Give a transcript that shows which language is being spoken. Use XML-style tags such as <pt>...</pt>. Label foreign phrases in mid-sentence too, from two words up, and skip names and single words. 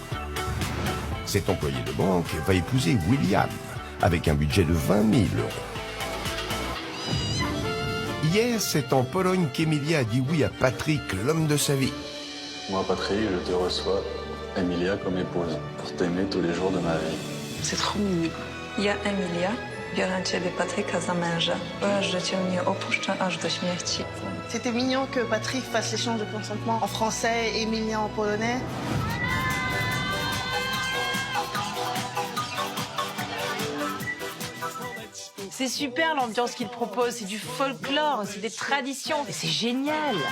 <fr>Cette employée de banque va épouser William, avec un budget de 20 000 €. Hier, c'est en Pologne qu'Emilia a dit oui à Patrick, l'homme de sa vie. Moi, Patrick, je te reçois, Emilia, comme épouse, pour t'aimer tous les jours de ma vie. C'est trop mignon. Il y a Emilia</fr> <pl>Biorę ciebie, Patryka, za męża. Że cię nie opuszczę aż do śmierci.</pl> <fr>C'était mignon que Patrick fasse l'échange de consentement en français et Emilia en polonais. C'est super l'ambiance qu'il propose, c'est du folklore, c'est des traditions, et c'est génial.</fr>